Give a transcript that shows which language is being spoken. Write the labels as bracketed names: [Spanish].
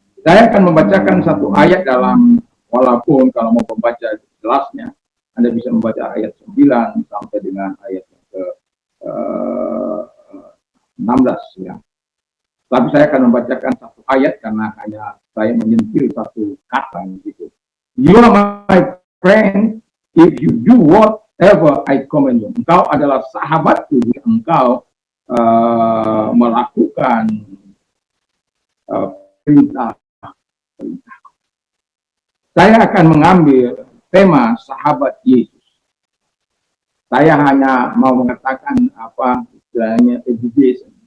[Indonesian] Saya akan membacakan satu ayat dalam, walaupun kalau mau membaca jelasnya Anda bisa membaca ayat 9 sampai dengan ayat ke-16 ya. Tapi saya akan membacakan satu ayat karena hanya saya menyentil satu kata gitu. [English] You are my friend if you do whatever I command you. [Indonesian] Engkau adalah sahabatku jika engkau melakukan perintah. Saya akan mengambil tema sahabat Yesus. Saya hanya mau mengatakan apa istilahnya education.